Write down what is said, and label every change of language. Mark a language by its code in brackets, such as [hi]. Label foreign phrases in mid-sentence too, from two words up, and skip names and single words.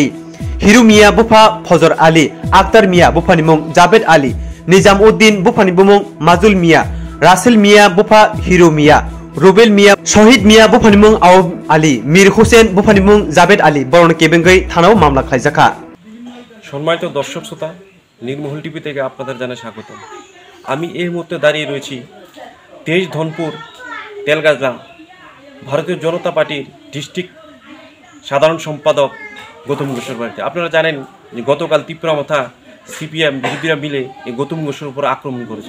[trp] Hiru Mia Bupa Fozor Ali, Akhtar Mia Bupanimong Javed Ali, Nizamuddin Bupanibumong Mazul Mia, Russell Mia Bupa Hiru Mia, Rubel Mia, Shohid Mia Bupanimong Aub Ali, Mir Hussein Bupanimong Javed Ali, Boron Kebengai, Thanao Mamla Khaizaka. [bn] সম্মানিত দর্শক শ্রোতা, নির্মহল টিভি থেকে আপনাদের জানাই স্বাগত। আমি এই মুহূর্তে দাঁড়িয়ে রয়েছি তেজ ধনপুর তেলগাজা ভারতীয় জনতা পার্টির ডিস্ট্রিক্ট সাধারণ সম্পাদক গৌতম ঘোষের বাড়িতে। আপনারা জানেন যে গতকাল তিপ্রামথা সিপিএম বিরোধীরা মিলে এই গৌতম ঘোষের উপর আক্রমণ করেছে।